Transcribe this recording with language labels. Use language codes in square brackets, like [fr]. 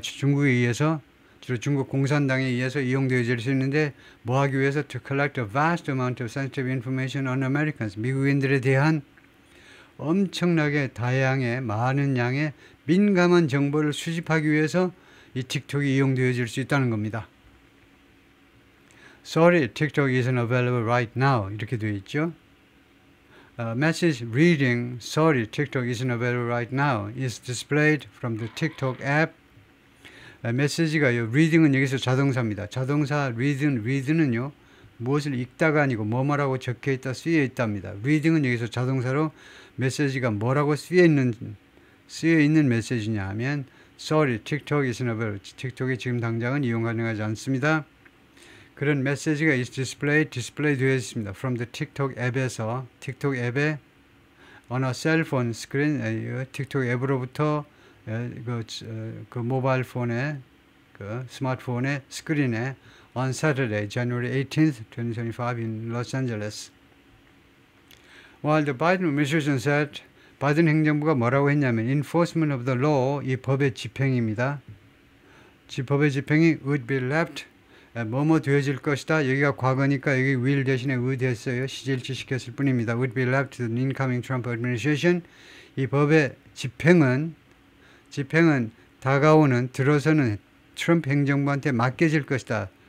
[ko] 중국에 의해서 주로 중국 공산당에 의해서 이용되어질 수 있는데 뭐 하기 위해서 [en] to collect a vast amount of sensitive information on Americans, [ko] 미국인들에 대한 엄청나게 다양의 많은 양의 민감한 정보를 수집하기 위해서 이 틱톡이 이용되어질 수 있다는 겁니다. [en] Sorry, TikTok isn't available right now. [ko] 이렇게 되어 있죠. [en] Message reading, sorry, TikTok isn't available right now, is displayed from the TikTok app. [ko] 메시지가요. reading은 여기서 자동사입니다. 자동사 read는요. 무엇을 읽다가 아니고 뭐뭐라고 적혀있다, 쓰여있답니다. reading은 여기서 자동사로 메시지가 뭐라고 쓰여있는 메시지냐 하면 [en] sorry, TikTok isn't available. [ko] 틱톡이 지금 당장은 이용 가능하지 않습니다. 그런 메시지가 디스플레이 되어 있습니다. [en] From the TikTok [ko] 앱에서 틱톡 앱에 [en] on a cell phone screen, [ko] 틱톡 앱으로부터 그 모바일 폰의 그 스마트폰의 스크린에 [en] on Saturday, January 18th, 2025 in Los Angeles. While the Biden administration said, [ko] 바이든 행정부가 뭐라고 했냐면 [en] enforcement of the law, [ko] 이 법의 집행입니다. 법의 집행이 [en] would be left, [ko] 뭐뭐 되어질 것이다. 여기가 과거니까 여기 will 대신에 would 했어요. 시제일치 시켰을 뿐입니다. [en] would be left to the incoming Trump administration. [ko] 이 법의 집행은 다가오는 들어서는 트럼프 행정부한테 맡겨질 것이다.